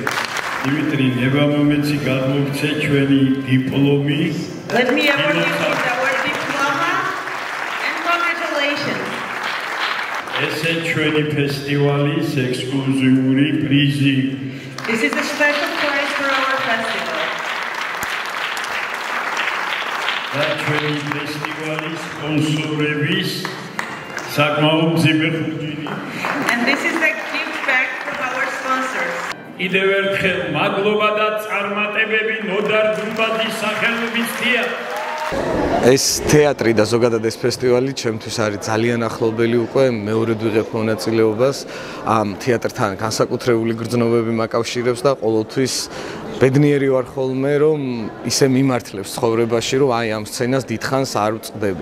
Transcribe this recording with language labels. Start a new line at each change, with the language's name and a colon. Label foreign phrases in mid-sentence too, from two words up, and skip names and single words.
Georgian: დიმიტრი, ნებამომეცი გადმოგცე ჩვენი დიპლომი.
English: Let me award you with our diploma and congratulations.
Georgian: ესე ჩვენი ფესტივალის ექსკლუზიური პრიზი.
English: This is a special prize for our festival.
Georgian: და ჩვენი ფესტივალის სპონსორების საკმაოდ მძიმე ხუჭინი.
English: And this is a gift back from our sponsors.
Georgian: კიდევ ერთხელ მადლობა და წარმატებები ნოდარ დუმბაძის სახელობისთია. ეს თეატრი და ზოგადად ეს ფესტივალი ჩემთვის არის ძალიან ახლობელი უკვე მეორედ ვიღებ მონაწილეობას ამ თეატრთან განსაკუთრებული გრძნობები მაკავშირებს და ყოველთვის ბედნიერი ვარ ხოლმე რომ ისე მიმართლებს ცხოვრებაში რომ აი ამ სცენას დიდხანს არ ვწყდები.